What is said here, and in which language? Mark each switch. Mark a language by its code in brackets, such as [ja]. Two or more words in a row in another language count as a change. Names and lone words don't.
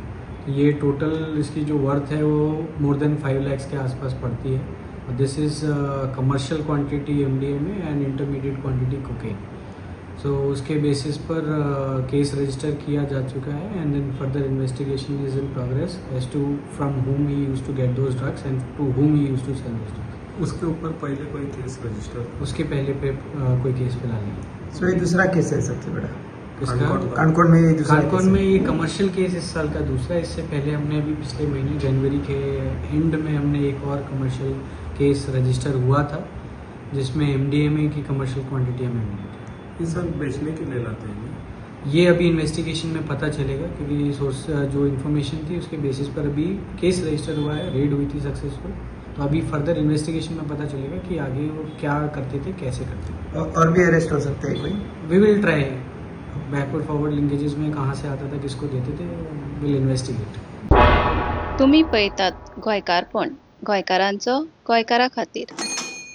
[hi] ये टोटल इसकी जो वर्थ है वो [en] more than [hi] 5 lakhs के आसपास पड़ती है। [en] this is commercial quantity MDMA and intermediate quantity cocaine. [hi] सो उसके बेसिस पर केस रजिस्टर किया जा चुका है [en] and then further investigation is in progress as to from whom he used to get those drugs and to whom he used to sell those drugs। [hi] उसके ऊपर पहले कोई केस रजिस्टर? उसके पहले पे कोई केस फिलहाल नहीं। सो ये दूसरा केस है सबसे बड़ा कानकौन में। कानकौन में ये [en] commercial case [hi] इस साल का दूसरा है। इससे पहले हमने अभी पिछले महीने जनवरी के एंड में हमने एक और [en] commercial case register [hi] हुआ था जिसमें MDMA की [en] commercial quantity [hi] हमें मिली थी। ये सब बेचने के लिए लाते हैं? ये अभी इन्वेस्टिगेशन में पता चलेगा, क्योंकि सोर्स जो इन्फॉर्मेशन थी उसके बेसिस पर अभी [en] case register [hi] हुआ है, रेड हुई थी सक्सेसफुल। तो अभी [en] further investigation [hi] में पता चलेगा कि आगे वो क्या करते थे, कैसे करते थे। और भी अरेस्ट हो सकते हैं कोई? [en] we will try backward forward linkages [hi] में कहाँ से आता था, किसको देते थे, [en] will investigate. [kok] तुम्ही पळयतात गोंयकारपण, गोंयकारांचो गोंयकारा खातीर।